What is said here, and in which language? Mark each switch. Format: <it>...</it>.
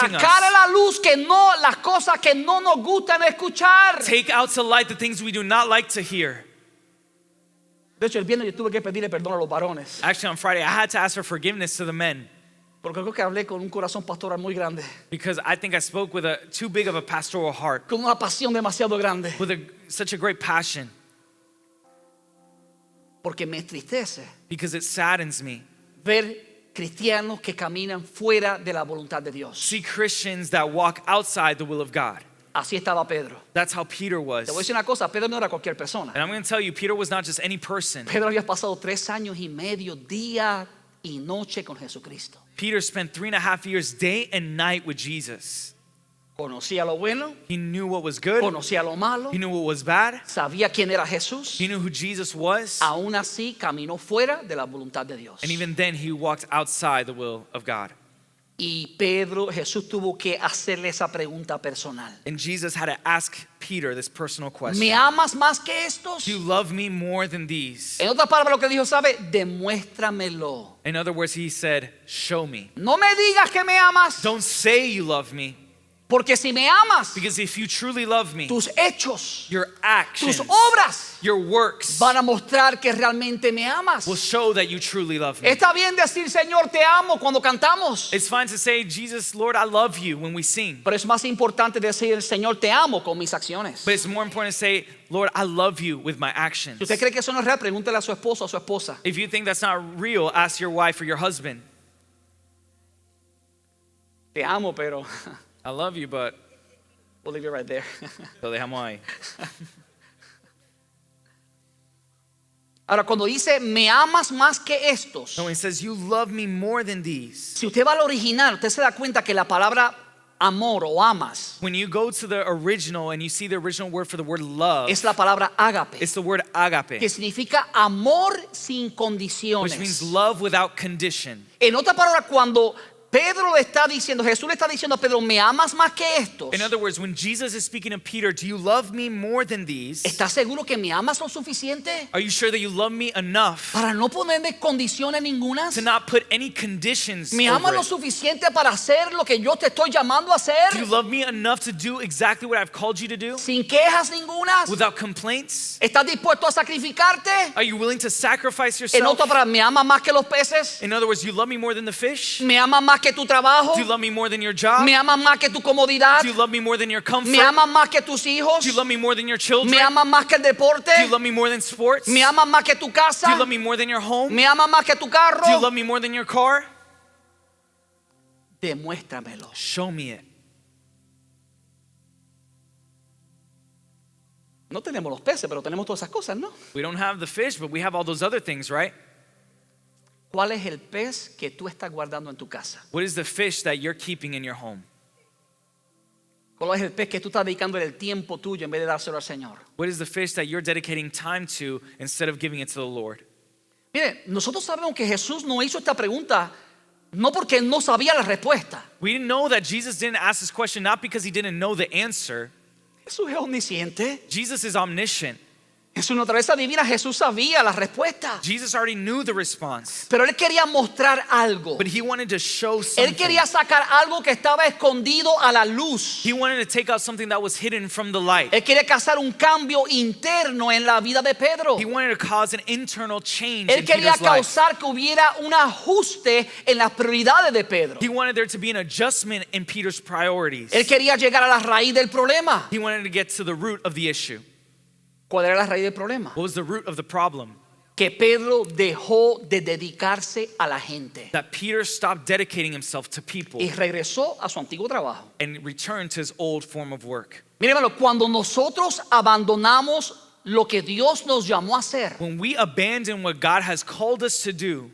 <es>Sacar a</es> <en>us.</en> <es>la luz que no, las cosas que no nos gustan escuchar.</es> <en>Take out to light the things we do not like to hear.</en> <es>De hecho, el viernes yo tuve que pedirle perdón a los varones.</es> <en>Actually, on Friday, I had to ask for forgiveness to the men</en> <es>Porque creo que hablé con un corazón pastoral muy grande.</es> <en>because I think I spoke with too big of a pastoral heart,</en> <es>Con una pasión demasiado grande.</es> <en>with such a great passion,</en> <es>Porque me entristece</es> <en>because it saddens me.</en> <es>ver cristianos que caminan fuera de la voluntad de Dios.</es> <en>See Christians that walk outside the will of God.</en> <es>Así estaba Pedro.</es> <en>That's how Peter was.</en> <es>Te voy a decir una cosa, Pedro no era cualquier persona.</es> <en>And I'm going to tell you, Peter was not just any person.</en> <es>Pedro había pasado 3 años y medio, día y noche con Jesucristo.</es> <en>Peter spent 3.5 years day and night with Jesus.</en> <es>Conocía lo bueno,</es> <en>He knew what was good.</en> <es>conocía lo malo,</es> <en>He knew what was bad.</en> <es>sabía quién era Jesús.</es> <en>He knew who Jesus was.</en> <es>Aún así caminó fuera de la voluntad de Dios.</es> <en>And even then, he walked outside the will of God.</en> <es>Y Pedro, Jesús tuvo que hacerle esa pregunta personal.</es> <en>And Jesus had to ask Peter this personal question.</en> <es>¿Me amas más que estos?</es> <en>Do you love me more than these?</en> <es>En otras palabras, lo que dijo, ¿sabe? Demuéstramelo.</es> <en>In other words, he said, show me.</en> <es>No me digas que me amas,</es> <en>Don't say you love me,</en> <es>porque si me amas,</es> <en>because if you truly love me,</en> <es>tus hechos,</es> <en>your actions,</en> <es>tus obras</es> <en>your works</en> <es>van a mostrar que realmente me amas.</es> <en>will show that you truly love me.</en> <es>Está bien decir, Señor, te amo cuando cantamos.</es> <en>It's fine to say, Jesus, Lord, I love you when we sing.</en> <es>Pero es más importante decir, Señor, te amo con mis acciones.</es> <en>But it's more important to say, Lord, I love you with my</en> <es>Si</es> <en>actions.</en> <es>usted cree que eso no es real, pregúntele a su esposo o a su esposa.</es> <en>If you think that's not real, ask your wife or your husband.</en> <es>Te amo, pero</es> <en>I love you, but we'll leave it right there.</en> <es>lo dejamos ahí. Ahora, cuando dice, me amas más que estos,</es> <en>So when he says, you love me more than these,</en> <es>si usted va al original, usted se da cuenta que la palabra amor o amas</es> <en>when you go to the original and you see the original word for the word love,</en> <es>es la palabra ágape,</es> <en>it's the word</en> <es>que</es> <en>agape,</en> <es>significa amor sin</es> <en>which</en> <es>condiciones.</es> <en>means love without condition.</en> <es>En otra palabra, cuando Pedro le está diciendo, Jesús le está diciendo a Pedro, ¿me amas más que estos?</es> <en>In other words, when Jesus is speaking to Peter, do you love me more than these?</en> <es>¿Estás seguro que me amas lo suficiente</es> <en>Are you sure that you love me enough</en> <es>para no ponerme condiciones ningunas?</es> <en>to not put any conditions</en> <es>¿Me amas</es> <en>over</en> <es>lo</es> <en>it?</en> <es>suficiente para hacer lo que yo te estoy llamando a hacer?</es> <en>Do you love me enough to do exactly what I've called you to do</en> <es>Sin quejas ningunas.</es> <en>without complaints?</en> <es>¿Estás dispuesto a sacrificarte?</es> <en>Are you willing to sacrifice</en> <es>En</es> <en>yourself?</en> <es>otra palabra, ¿me amas más que los peces?</es> <en>In other words, you love me more than the fish?</en> <es>¿Me amas más que tu trabajo?</es> <en>Do you love me more than your job?</en> <es>¿Me amas más que tu comodidad?</es> <en>Do you love me more than your comfort?</en> <es>¿Me amas más que tus hijos?</es> <en>Do you love me more than your children?</en> <es>¿Me amas más que el deporte?</es> <en>Do you love me more than sports?</en> <es>¿Me amas más que tu casa?</es> <en>Do you love me more than your home?</en> <es>¿Me amas más que tu carro?</es> <en>Do you love me more than your car?</en> <es>Demuéstramelo.</es> <en>Show me it.</en> <es>No tenemos los peces, pero tenemos todas esas cosas, ¿no?</es> <en>We don't have the fish, but we have all those other things, right?</en> <es>¿Cuál es el pez que tú estás guardando en tu casa?</es> <en>What is the fish that you're keeping in your home?</en> <es>¿Cuál es el pez que tú estás dedicando el tiempo tuyo en vez de dárselo al Señor?</es> <en>What is the fish that you're dedicating time to instead of giving it to the Lord?</en> <es>Mire, nosotros sabemos que Jesús no hizo esta pregunta no porque no sabía la respuesta.</es> <en>We know that Jesus didn't ask this question not because he didn't know the answer.</en> <es>Jesús es omnisciente.</es> <en>Jesus is omniscient.</en> <es>En su naturaleza divina Jesús sabía la respuesta,</es> <en>Jesus already knew the response,</en> <es>pero él quería mostrar algo.</es> <en>but he wanted to show</en> <es>Él</es> <en>something.</en> <es>quería sacar algo que estaba escondido a la luz.</es> <en>He wanted to take out something that was hidden from the light.</en> <es>Él quería causar un cambio interno en la vida de Pedro.</es> <en>He wanted to cause an internal change</en> <es>Él</es> <en>in</en> <es>quería</es> <en>Peter's life.</en> <es>causar que hubiera un ajuste en las prioridades de Pedro.</es> <en>He wanted there to be an adjustment in Peter's priorities.</en> <es>Él quería llegar a la raíz del problema.</es> <en>He wanted to get to the root of the issue.</en> <es>¿Cuál era la raíz del problema?</es> <en>What was the root of the problem?</en> <es>Que Pedro dejó de dedicarse a la gente</es> <en>That Peter stopped dedicating himself to people</en> <es>y regresó a su antiguo trabajo.</es> <en>and returned to his old form of work.</en> <es>Mire, hermano, cuando nosotros abandonamos lo que Dios nos llamó a hacer,</es> <en>When we abandon what God has called us to do,</en>